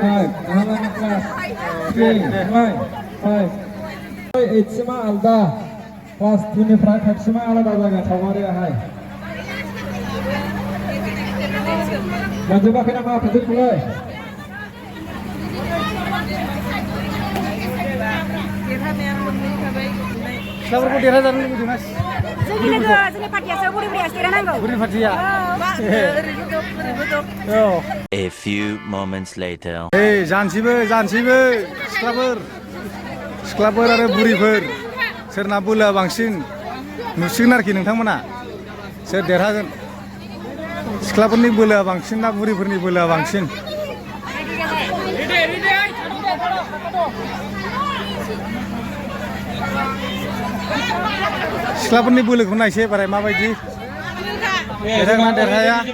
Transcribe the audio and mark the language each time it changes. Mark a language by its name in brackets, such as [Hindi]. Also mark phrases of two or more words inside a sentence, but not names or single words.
[Bodo] फाइभ नोंहा मा [English] class three [Bodo] नोंलाय फाइभ ओइटसिमा आलदा क्लास टुनिफ्राय फाइभसिमा आलादा जागोन सावगारियाहाय मोनजोबाखै नामा फोजोबखौलाय सिख्लाफोरखौ देरहाजानो लुबैदोंना जोंनि पार्टियासो बुरि बुरियासो देरहानांगौ बुरि पार्टिया औ [English] A few moments later. [Bodo] जानोसैबो सिख्लाफोर आरो बुरिफोर सोरना बोलोआ बांसिन नुसिगोन आरोखि नोंथांमोना सोर देरहागोन सिख्लाफोरनि बोलोआ बांसिन ना बुरिफोरनि बोलोआ बांसिन सिख्लाफोरनि बोलोखौ नायसै बाराय माबायदि देरहागोना देरहाया